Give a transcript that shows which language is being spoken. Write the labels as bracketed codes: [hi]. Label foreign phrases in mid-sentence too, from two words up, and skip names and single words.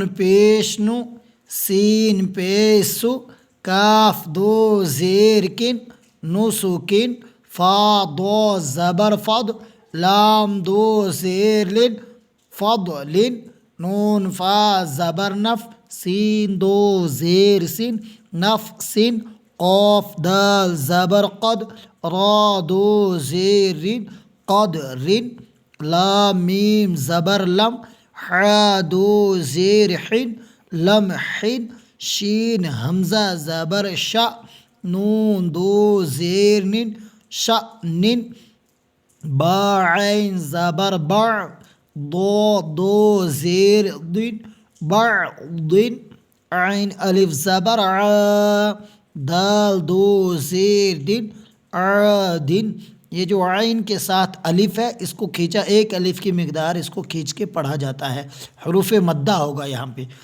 [ur] پیش نو، سین پیش سو، کاف دو زیر کن، نو سکن، فا دو زبر فض، لام دو زیر لن، فضل، نون فا زبر نف، سین دو زیر سن، نف سن، قاف دال زبر قد، را دو زیر رن، قد رن، لام میم زبر لم، حا دو زیر حن، لم حن، شین حمزہ زبر شا، نون دو زیر نن، شأن، با عین زبر بع، ضا دو زیر ضن، بعض، عین الف زبر عا، دال دو زیر دن، عادن۔ یہ جو عین کے ساتھ الف ہے، اس کو کھینچا، ایک الف کی مقدار اس کو کھینچ کے پڑھا جاتا ہے، حروف مدہ ہوگا یہاں پہ۔